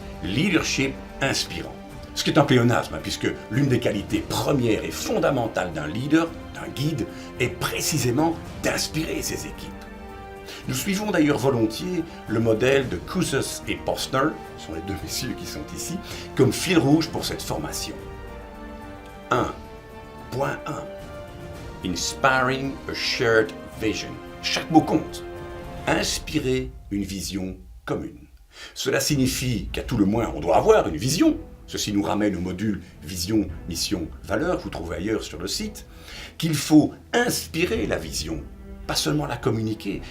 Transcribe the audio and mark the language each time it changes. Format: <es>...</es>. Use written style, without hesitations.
<fr>Leadership inspirant. Ce qui est un pléonasme, puisque l'une des qualités premières et fondamentales d'un leader, d'un guide, est précisément d'inspirer ses équipes. Nous suivons d'ailleurs volontiers le modèle de Kouzes et Posner, ce sont les deux messieurs qui sont ici, comme fil rouge pour cette formation.</fr> <en>1.1 Inspiring a shared vision.</en> <fr>Chaque mot compte. Inspirer une vision commune. Cela signifie qu'à tout le moins, on doit avoir une vision. Ceci nous ramène au module Vision, Mission, Valeur, que vous trouvez ailleurs sur le site, qu'il faut inspirer la vision, pas seulement la communiquer.</fr>